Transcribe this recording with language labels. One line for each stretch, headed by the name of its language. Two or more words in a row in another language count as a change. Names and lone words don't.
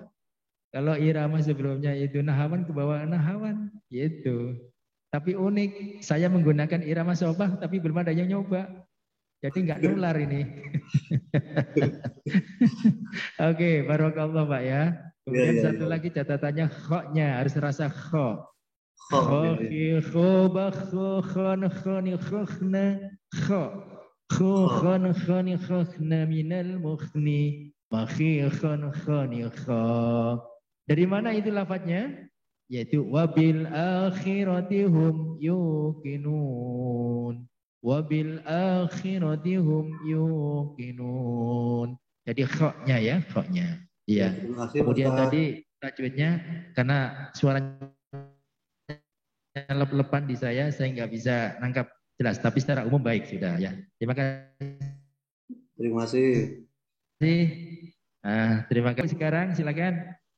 Indonesian: Kalau irama sebelumnya itu nahawan, ke bawah nahawan, gitu. Tapi unik, saya menggunakan irama sobah, tapi belum ada yang nyoba. Jadi nggak nular ini. Oke, barakallah Pak ya. Kemudian satu lagi catatannya kho-nya, harus rasa kho. Kho, kho, ba, kho, khon, khoni, khokhna, kho. Kho, khon, khoni, khokhna, minal mukhni. Makhi, khon, khoni, kho. Dari mana itu lafadznya?
Arabic: Yaitu وبالآخرة هم يوقنون. وبالآخرة هم يوقنون.
Indonesian: Jadi kho-nya ya, kho-nya. Iya. Kemudian tadi tajwidnya karena suaranya lep-lepan di saya nggak bisa nangkap jelas. Tapi secara umum baik sudah ya. Terima kasih. Terima kasih. Terima kasih. Sekarang silakan.